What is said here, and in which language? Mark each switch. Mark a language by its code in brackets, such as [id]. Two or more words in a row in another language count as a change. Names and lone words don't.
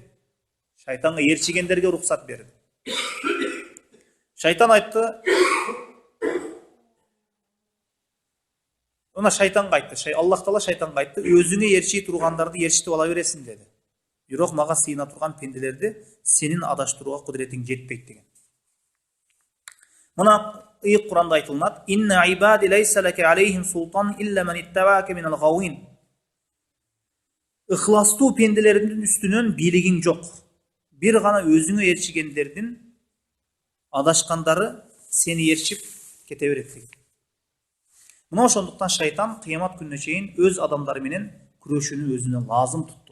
[ky] Шайтанга ээрчигендерге рухсат берди. Шайтан айтты, мына шайтанга айтты, Аллах Таала шайтанга айтты, өзүңө ээрчи тургандарды ээрчитип ала бересиң деди. Бирок мага сыйына турган пенделерди сенин адаштырууга кудуретиң жетпейт деген. Мына ыйык Куранда айтылат: [ar] "إن عبادي ليس لك عليهم سلطان إلا من اتبعك من الغاوين." [ky] Ихластуу пенделердин үстүнөн бийлигиң жок. Бир гана өзүңө ээрчигендердин адашкандары сени ээрчип кете берет деген. Мына ошондуктан шайтан кыямат күнүнө чейин өз адамдары менен күрөшүүнү өзүнө лазым тутту.